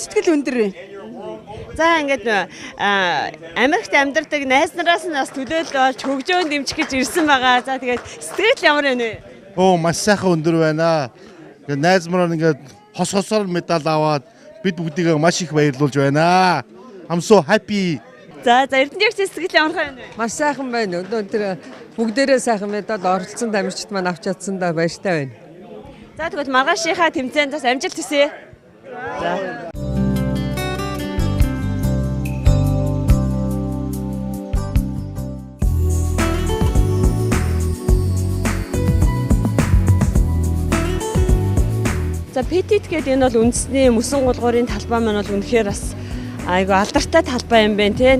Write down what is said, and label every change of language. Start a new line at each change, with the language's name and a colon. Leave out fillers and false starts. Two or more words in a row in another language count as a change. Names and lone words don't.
Mongolian: Ингээд сэтгэл өндөр байна. За ингээд Америкт амьдардаг найз нараас нь бас төлөөлөл болж хөгжөөнд дэмжих гэж ирсэн байгаа. За тэгээд сэтгэл ямар байна вэ? Маш сайхан өндөр байна. Ингээд найз мараа ингээд хосоор медаль аваад бид бүгдийг маш их баярлуулж байна.
English: I'm so happy.
Mongolian: За Эрдэнэжийн сэтгэл ямар байна вэ? Маш сайхан байна. Өнөөдөр бүгдээрээ сайхан медаль оролцсон тамирчид маань авч чадсандаа баяртай байна. За тэгвэл маргаашийнхаа тэмцээнд бас амжилт хүсье. За. За Petit гэдэг энэ бол үндэсний мөсөн гулгуурын талбай маань бол үнэхээр бас айгу алдартай талбай юм байна тийм.